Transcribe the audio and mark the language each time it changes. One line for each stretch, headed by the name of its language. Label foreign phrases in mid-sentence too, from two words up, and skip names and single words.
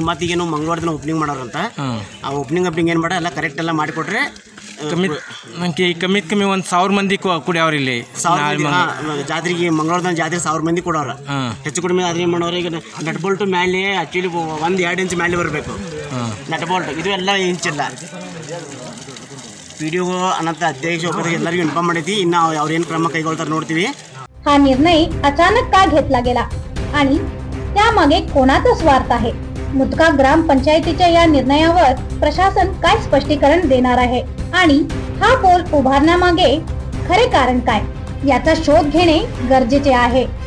Kannada: ಮತ್ತು ಈಗೇನು ಮಂಗಳವಾರ ದಿನ ಓಪನಿಂಗ್ ಮಾಡೋರಂತ, ಆ ಓಪನಿಂಗ್ ಏನು ಮಾಡ ಎಲ್ಲ ಕರೆಕ್ಟ್ ಎಲ್ಲ ಮಾಡಿಕೊಟ್ರೆ ಕಮ್ಮಿ ಒಂದು 1000 ಮಂದಿ ಕುಡಿಯವ್ರ ಇಲ್ಲಿ ಜಾತ್ರೆಗೆ ಮಂಗಳವಾರ ದಿನ ಜಾತ್ರೆ 1000 ಮಂದಿ ಕೊಡೋರು। ಹೆಚ್ಚು ಕಡಿಮೆ ಅದ್ರ ಏನು ಮಾಡೋರು ಈಗ
English: nut bolt
Kannada: ಮೇಲೆ ಆ್ಯಕ್ಚುಲಿ 1-2 ಇಂಚ್ ಮೇಲೆ ಬರಬೇಕು
English: nut bolt,
Kannada: ಇದು ಎಲ್ಲ ಇಂಚಿಲ್ಲ। ಪಿ ಡಿ ಓ ಅನಂತ ಅಧ್ಯಕ್ಷ ಎಲ್ಲರಿಗೂ ಇನ್ಫಾರ್ಮ್ ಮಾಡಿದ್ವಿ, ಇನ್ನು ಅವ್ರು ಏನು ಕ್ರಮ ಕೈಗೊಳ್ತಾರೆ ನೋಡ್ತೀವಿ।
Marathi: हा निर्णय अचानक का घेतला गेला आणि त्यामागे कोणाचा स्वार्थ आहे? मुदगा ग्राम पंचायतीच्या या निर्णयावर प्रशासन काय स्पष्टीकरण देणार आहे आणि हा पोल उभारण्यामागे खरे कारण काय याचा शोध घेणे गरजेचे आहे।